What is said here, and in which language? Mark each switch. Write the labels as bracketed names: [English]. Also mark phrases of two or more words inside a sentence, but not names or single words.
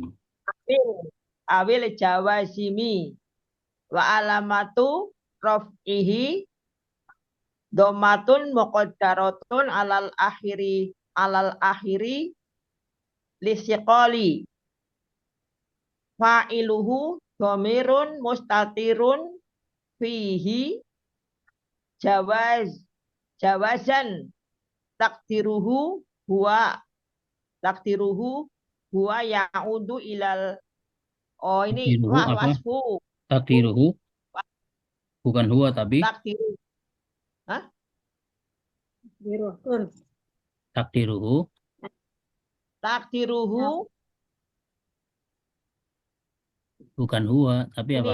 [Arabic] أول الجوازم وعلامة رفعه ضمة مقدرة على الآخر للثقل فاعله ضمير مستتر فيه جوازا تقديره هو تقديره هو يعود إلى oh ini [Indonesian] Takdiruhu apa? [Arabic] wasfu [Indonesian] Takdiruhu bukan huwa tapi [Arabic] takdiru. Hah? Diruhun. takdiruhu Takdiruhu [Indonesian] bukan huwa tapi apa?